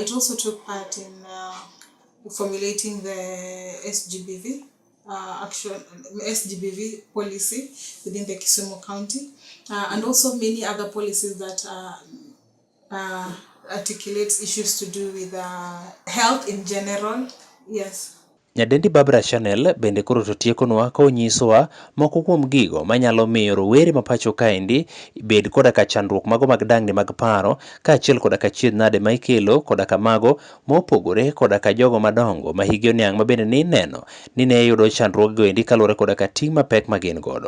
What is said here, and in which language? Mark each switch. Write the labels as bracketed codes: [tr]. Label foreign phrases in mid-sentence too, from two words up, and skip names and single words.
[en] It also took part in formulating the SGBV SGBV policy within the Kisumu County, and also many other policies that articulates issues to do with health in general. Yes. [luo] Nyadendi Barbara Chanel bende koro to tiekonwa konyisowa moko kuom gigo manyalo miyo rowere ma pacho kaendi bed koda ka chandruok mago mag dangni mag paro, kaachiel koda ka chiedh nade ma ikelo koda ka mago mopogore koda ka jogo madongo ma higi oniang' ma bende ni neno ni ne yudo chandruok go endi kaluwore koda ka ting' mapek ma gin godo.